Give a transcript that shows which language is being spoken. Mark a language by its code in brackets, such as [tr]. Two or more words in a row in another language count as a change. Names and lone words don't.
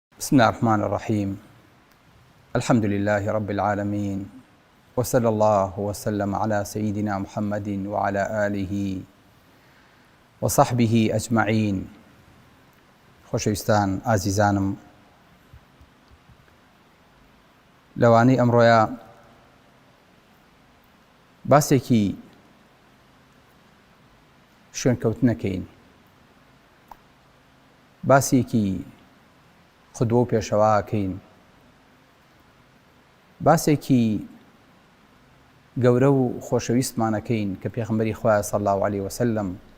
[ar] بسم الله الرحمن الرحيم. الحمد لله رب العالمين، وصلى الله وسلم على سيدنا محمد وعلى آله وصحبه أجمعين. [ckb] خۆشەویستان ئازیزانم، لەوانەی ئەمڕۆیە باسێکی شوێنکەوتنەکەین، باسێکی خودوە و پێشەواکەین، باسێکی گەورە و خۆشەویستمانەکەین کە پێغەمبەری خوا [ar] صلی الله علیه وسلم